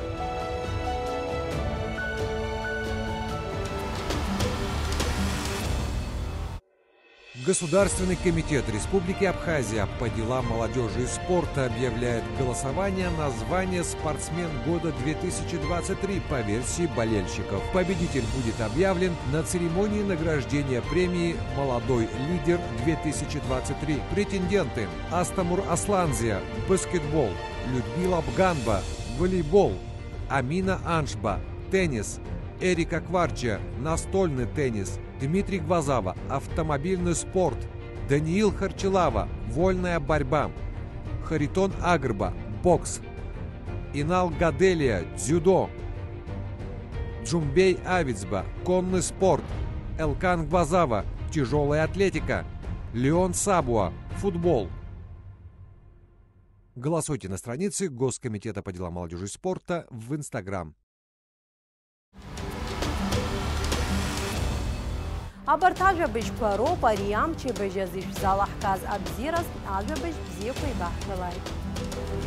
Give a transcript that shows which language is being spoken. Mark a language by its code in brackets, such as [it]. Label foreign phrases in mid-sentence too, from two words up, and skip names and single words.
[ru] Государственный комитет Республики Абхазия по делам молодежи и спорта объявляет голосование на звание «Спортсмен года 2023» по версии болельщиков. Победитель будет объявлен на церемонии награждения премии «Молодой лидер 2023». Претенденты: Астамур Асланзия – баскетбол, Людмила Бганба – волейбол, Амина Аншба – теннис, Эрика Кварча – настольный теннис, Дмитрий Гвазава – автомобильный спорт, Даниил Харчелава – вольная борьба, Харитон Агрба – бокс, Инал Гаделия – дзюдо, Джумбей Авицба – конный спорт, Элкан Гвазава – тяжелая атлетика, Леон Сабуа – футбол. Голосуйте на странице Госкомитета по делам молодежи и спорта в Инстаграм. [ab] Абарҭ ажәабжьқәа роуп ари амчи бжьазишә залаҳказ абзиараз ажәабжь бзиақәа ибаҳҳәалааит.